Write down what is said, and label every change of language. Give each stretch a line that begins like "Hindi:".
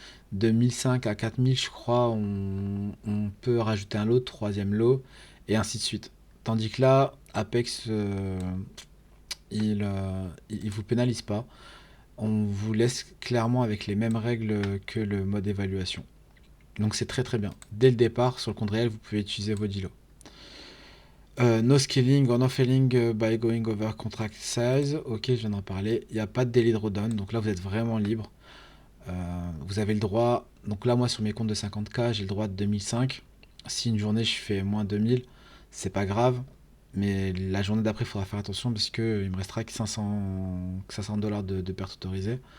French: De 1005 à 4000, je crois, on peut rajouter un lot, troisième lot, et ainsi de suite. Tandis que là, Apex, il vous pénalise pas. On vous laisse clairement avec les mêmes règles que le mode évaluation. Donc c'est très très bien. Dès le départ, sur le compte réel, vous pouvez utiliser vos 10 lots.
English: No scaling or no failing by going over contract size.
French: Ok, je viens d'en parler. Il n'y a pas de daily drawdown, donc là vous êtes vraiment libre. Vous avez le droit, donc là moi sur mes comptes de 50K, j'ai le droit de 2005. Si une journée je fais moins 2000, c'est pas grave. Mais la journée d'après, il faudra faire attention parce que il me restera que 500 $ de perte autorisée.